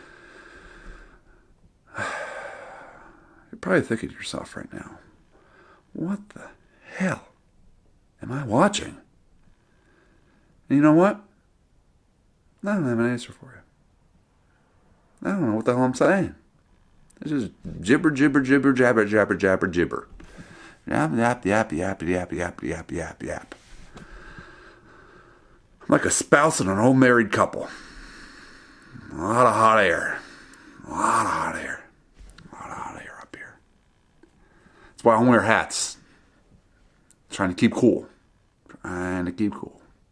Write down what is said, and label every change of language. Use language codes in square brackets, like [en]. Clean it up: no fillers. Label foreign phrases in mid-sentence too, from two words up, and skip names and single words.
[en] You're probably thinking to yourself right now, what the hell am I watching? And you know what? I don't have an answer for you. I don't know what the hell I'm saying. It's just jibber, jabber, jabber, jibber. Yap, yap, yap, yap, yap, yap, yap, yap, yap. I'm like a spouse and an old married couple. A lot of hot air. A lot of hot air. A lot of hot air up here. That's why I don't wear hats. Trying to keep cool. Trying to keep cool.